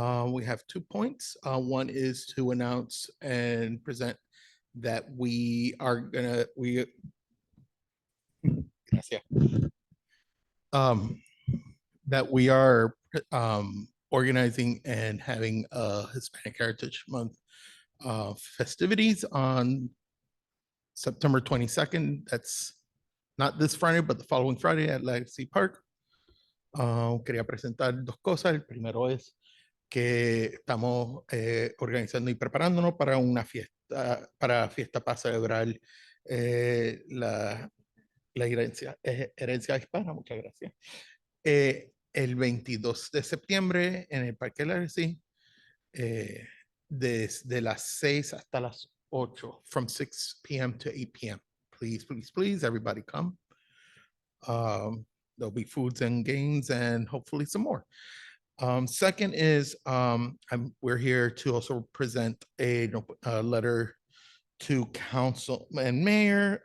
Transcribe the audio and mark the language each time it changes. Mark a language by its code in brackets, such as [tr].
[en] We have 2 points. One is to announce and present that we are gonna, that we are organizing and having a Hispanic Heritage Month festivities on September 22nd. That's not this Friday, but the following Friday at Legacy Park. [es] Quería presentar 2 cosas. El primero es que estamos organizando y preparándonos para una fiesta, para celebrar la herencia hispana. Muchas gracias. el 22 de septiembre en el Parque Larry, desde las 6 hasta las 8, [en] from 6 p.m. to 8 p.m. Please, please, please, everybody come. There'll be foods and games and hopefully some more. Second is we're here to also present a letter to council and mayor.